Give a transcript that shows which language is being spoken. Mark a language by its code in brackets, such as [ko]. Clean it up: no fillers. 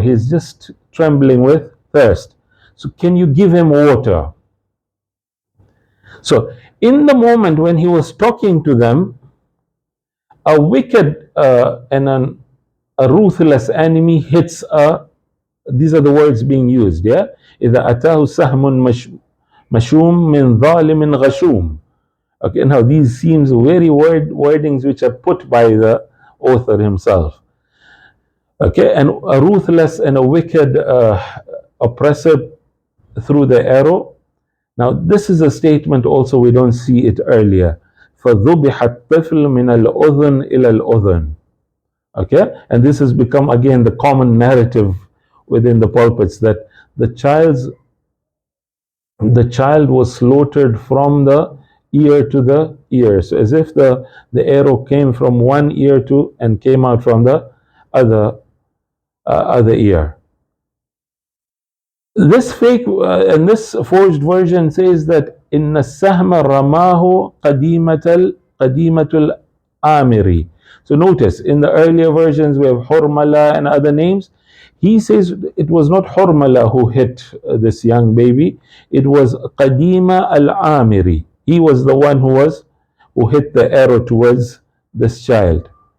[en] He's just trembling with thirst. So can you give him water? So in the moment when he was talking to them, a wicked and a ruthless enemy hits these are the words being used. [ar] Yeah, إذا أتاه سهم مشوم من ظالم غشوم. [en] Okay, now these seems very wordings which are put by the author himself. Okay, and a ruthless and a wicked oppressor through the arrow. Now this is a statement also we don't see it earlier. [ar] فذبح الطفل من الأذن إلى الأذن. [en] Okay, and this has become again the common narrative within the pulpits that the child was slaughtered from the ear to the ear. So as if the arrow came from one ear and came out from the other ear. This fake and this forged version says that [ar] إن السهم رماه قديمة الآمري. [en] So notice in the earlier versions we have Hurmala and other names. He says it was not Hurmala who hit this young baby, it was Qadima al-Amiri. He was the one who hit the arrow towards this child.